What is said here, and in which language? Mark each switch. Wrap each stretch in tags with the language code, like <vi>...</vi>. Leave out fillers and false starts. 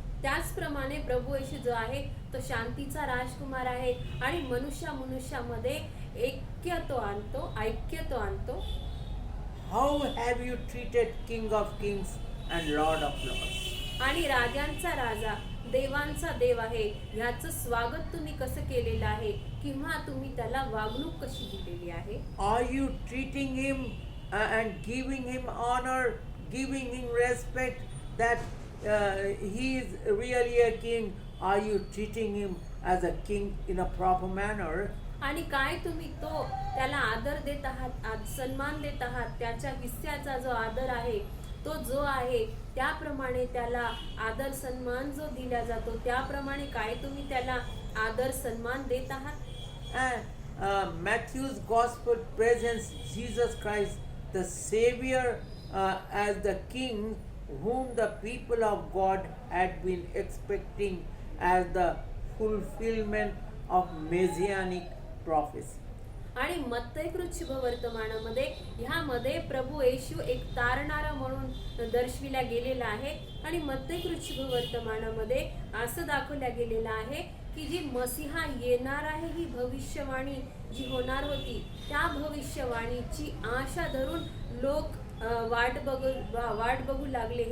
<mr>त्याचप्रमाणे प्रभू येशू जो आहे तो शांतीचा राजकुमार आहे आणि मनुष्यामध्ये ऐक्य तो आणतो.</mr> <en>How have you treated King of Kings and Lord of Lords?</en> <mr>आणि राजांचा राजा, देवांचा देव आहे ह्याचं स्वागत तुम्ही कसं केलेलं आहे किंवा तुम्ही त्याला वागणूक कशी दिलेली आहे.</mr> <en>Are you treating him and giving him honor, giving him respect that he is really a king? Are you treating him as a king in a proper manner?</en> <mr>आणि काय तुम्ही तो त्याला आदर देत आहात, सन्मान देत आहात, त्याच्या हिस्स्याचा जो आदर आहे तो जो आहे त्याप्रमाणे त्याला आदर सन्मान जो दिला जातो त्याप्रमाणे काय तुम्ही त्याला आदर सन्मान देत आहात.</mr> <en>Matthew's gospel presents Jesus Christ, the Savior, as the King whom the people of God had been expecting as the fulfillment of messianic prophecy.</en> <mr>आणि मत्तैकृत शुभवर्तमानामध्ये ह्यामध्ये प्रभू येशू एक तारणारा म्हणून दर्शविला गेलेला आहे. आणि मत्तैकृत शुभवर्तमानामध्ये असं दाखवल्या गेलेलं आहे की जी मसीहा येणार आहे ही भविष्यवाणी जी होणार होती त्या भविष्यवाणीची आशा धरून लोक वाट बघू लागले.</mr>